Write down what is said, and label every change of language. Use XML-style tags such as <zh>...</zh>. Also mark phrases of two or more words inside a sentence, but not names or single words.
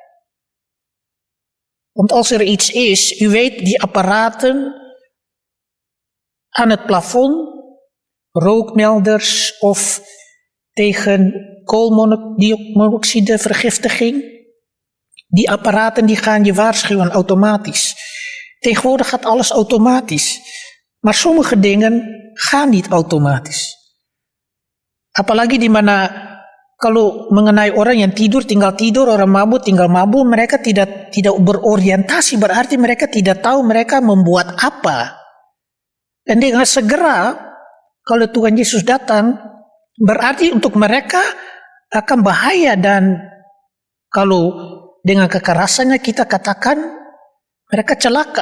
<nl>Want als er iets is, u weet, die apparaten aan het plafond, rookmelders of tegen koolmonoxidevergiftiging. Die apparaten die gaan je waarschuwen automatisch. Tegenwoordig gaat alles automatisch. Maar sommige dingen gaan niet automatisch.</nl> <id>Apalagi di mana kalau mengenai orang yang tidur, tinggal tidur, orang mabuk, tinggal mabuk, mereka tidak berorientasi, berarti mereka tidak tahu mereka membuat apa. Dan dengan segera kalau Tuhan Yesus datang, berarti untuk mereka akan bahaya, dan kalau dengan kekerasannya kita katakan mereka celaka.</id>